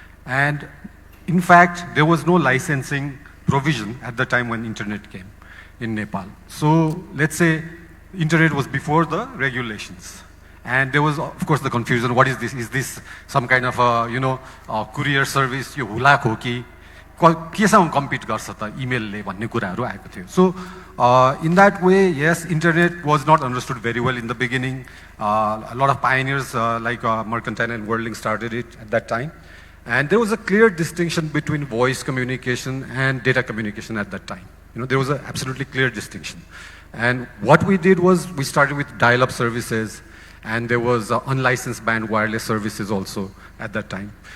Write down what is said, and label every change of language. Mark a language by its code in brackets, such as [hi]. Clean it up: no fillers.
[en] And in fact, there was no licensing provision at the time when internet came in Nepal. So let's say internet was before the regulations. And there was, of course, the confusion. What is this? Is this some kind of a courier service? [ne] यो हुलाक हो कि केसँग compete गर्छ त इमेलले भन्ने कुराहरू आएको थियो. [en] So in that way, yes, internet was not understood very well in the beginning. A lot of pioneers like Mercantile and Worldlink started it at that time. And there was a clear distinction between voice communication and data communication at that time. There was an absolutely clear distinction. And what we did was we started with dial-up services, and there was unlicensed band wireless services also at that time.